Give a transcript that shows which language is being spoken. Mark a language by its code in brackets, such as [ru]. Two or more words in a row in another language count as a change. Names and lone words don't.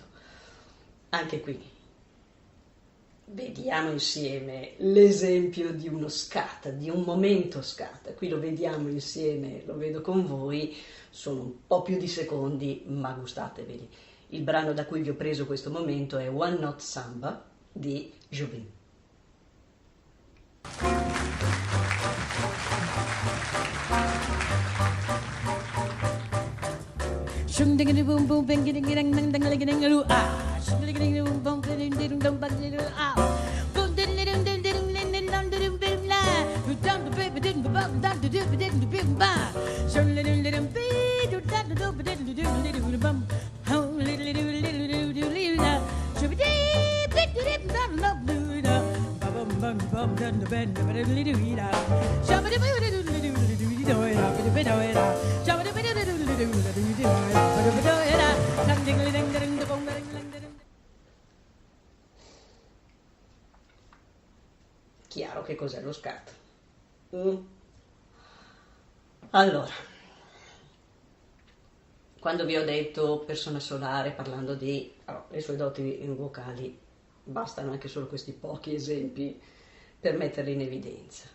[it] Anche qui vediamo insieme l'esempio di uno scat, di un momento scat. Qui lo vediamo insieme, lo vedo con voi, sono un po' più di secondi, ma gustateveli. Il brano da cui vi ho preso questo momento è One Note Samba di Jobim. Shung ding ding boom boom bang ding ding ding ding ding ding ding ah. Shung ding ding boom boom ding ding ding ding bang ding ah. Boom ding ding ding ding ding ding ding ding ding bim la. You down the baby ding the bum down the ding ding bim ba. Shung ding ding ding be do da do do ding ding ding ding bum. How little little little little little la. Shub dee bit ding da da do da. Bum bum bum dun the bend the little little la. Shub dee bit little little little do ya bit bit do ya. Shub dee bit little Chiaro che cos'è lo scat. Allora, quando vi ho detto persona solare parlando di le sue doti vocali, bastano anche solo questi pochi esempi per metterli in evidenza.